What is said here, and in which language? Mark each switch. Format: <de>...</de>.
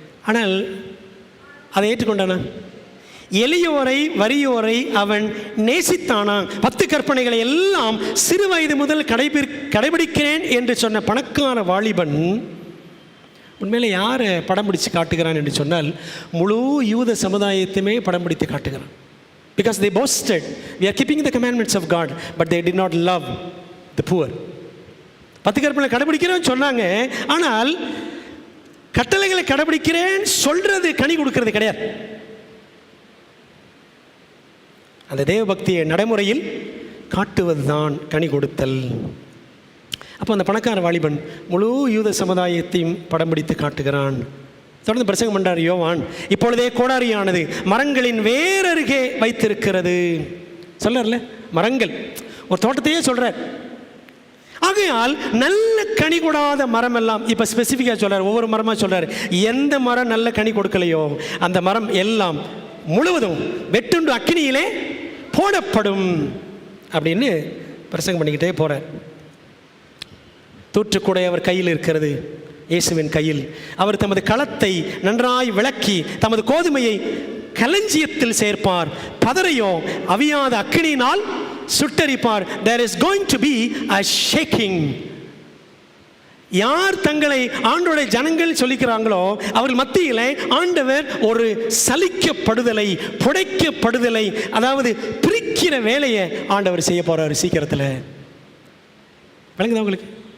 <ta>ஆனால் அதை ஏற்றுக்கொண்டானா? எளியோரை வறியோரை அவன் நேசித்தானா? 10 கற்பனைகளை எல்லாம் சிறு வயது முதல் கடைபிடிக்கிறேன் என்று சொன்ன பணக்கார வாலிபன் உண்மையிலே யாரை படம் பிடிச்சு காட்டுகிறான் என்று சொன்னால், முழு யூத சமுதாயத்தையுமே படம் பிடித்து காட்டுகிறான்.</ta> <en>Because they boasted, we are keeping the commandments of God, but they did not love the poor.</en> <ta>10 கற்பனை கடைபிடிக்கிறேன்னு சொன்னாங்க, ஆனால் கட்டளைகளை கடைபிடிக்கிறேன் சொல்றது கனி கொடுக்கறது கிடையாது. அந்த தேவ பக்தியை நடைமுறையில் காட்டுவது தான் கனி கொடுத்தல். அப்போ அந்த பணக்கார வாலிபன் முழு யூத சமுதாயத்தையும் படம் பிடித்து காட்டுகிறான். தொடர்ந்து பிரசங்கம் பண்றார் யோவான். இப்பொழுதே கோடாரியானது மரங்களின் வேறருகே வைத்திருக்கிறது. சொல்றார்ல, மரங்கள், ஒரு தோட்டத்தையே சொல்றார். ஆகையால் நல்ல கனி கொடாத மரம் எல்லாம், இப்போ ஸ்பெசிஃபிக்காக சொல்றார், ஒவ்வொரு மரமாக சொல்றார். எந்த மரம் நல்ல கனி கொடுக்கலையோ அந்த மரம் எல்லாம் முழுவதும் வெட்டுண்டு அக்கினியிலே போடப்படும் அப்படின்னு பிரசங்கம் பண்ணிக்கிட்டே போறார். தூற்றுக்கூடை அவர் கையில் இருக்கிறது, இயேசுவின் கையில். அவர் தமது களத்தை நன்றாய் விளக்கி தமது கோதுமையை களஞ்சியத்தில் சேர்ப்பார், பதரையோ அவியாத அக்கினியினால் சுட்டரிப்பார்.</ta> <en>There is going to be a shaking.</en> <ta>யார் தங்களை ஆண்டவருடைய ஜனங்கள் சொல்லிக்கிறாங்களோ அவர்கள் மத்தியில் ஆண்டவர் ஒரு சலிக்கப்படுதலை, புடைக்கப்படுதலை, அதாவது பிரிக்கிற வேலையை ஆண்டவர் செய்ய போறார் சீக்கிரத்தில். விளங்குதா உங்களுக்கு?</ta>